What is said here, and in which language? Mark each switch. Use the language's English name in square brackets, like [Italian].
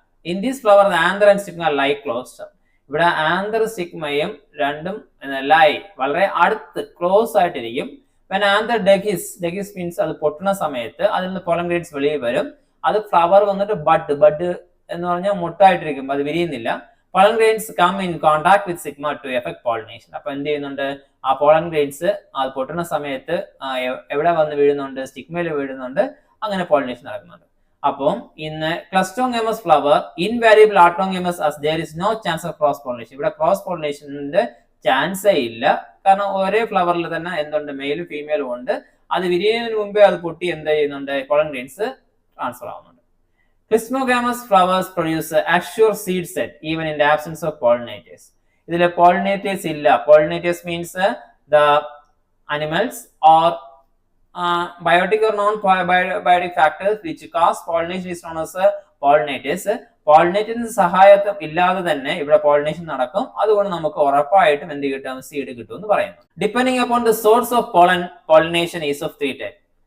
[English] In these flower anther and stigma lie closed. [Malayalam] ഇവിടെ anther സ്റ്റിഗ്മയും രണ്ടും ലൈ വളരെ അടുത്ത് ക്ലോസ് ആയിട്ടിരിക്കും. [English] when anther dehisces means [Malayalam] അത് പൊട്ടുന്ന സമയത്ത് അതിൽ നിന്ന് പോളൻ ഗ്രെയിൻസ് വെളിയിൽ വരും. അത് ഫ്ലവർ വന്നിട്ട് ബഡ് എന്ന് പറഞ്ഞാൽ മുട്ടായിട്ടിരിക്കും, അത് വിരിയുന്നില്ല. [English] pollen grains come in contact with stigma to affect pollination. [Malayalam] അപ്പൊ എന്ത് ചെയ്യുന്നുണ്ട്? ആ പോളൻ ഗ്രെയിൻസ് അത് പൊട്ടുന്ന സമയത്ത് എവിടെ വന്ന് വീഴുന്നുണ്ട്? സ്റ്റിഗ്മയിൽ വീഴുന്നുണ്ട്. അങ്ങനെ പോളിനേഷൻ നടക്കുന്നുണ്ട്. [English] അപ്പം ഇന്ന് cleistogamous flower invariable autogamous as there is no chance of cross pollination. [Malayalam] ഇവിടെ ക്രോസ് പോളിനേഷന്റെ ചാൻസേ ഇല്ല. കാരണം ഒരേ ഫ്ലവറിൽ തന്നെ എന്തുണ്ട്? മെയിലും ഫീമെയിലും ഉണ്ട്. അത് വിരിയുന്നതിന് മുമ്പേ അത് പൊട്ടി എന്ത് ചെയ്യുന്നുണ്ട്? പോളൻ ഗ്രെയിൻസ് ട്രാൻസ്ഫർ ആവുന്നുണ്ട്. [English] Clismogamous flowers produce a assured seed set even in the absence of pollinators. [Malayalam] ഇതിൽ പോളിനേറ്റേഴ്സ് ഇല്ല. [English] Pollinators means the animals or biotic or non biotic factors which cause pollination is known as pollinators. [Malayalam] പോളിനേറ്ററിന് സഹായത്വം ഇല്ലാതെ തന്നെ ഇവിടെ pollination നടക്കും. അതുകൊണ്ട് നമുക്ക് ഉറപ്പായിട്ടും എന്ത് കിട്ടും? സീഡ് കിട്ടും എന്ന് പറയുന്നു. [English] Depending upon the source of pollination is of 3 type.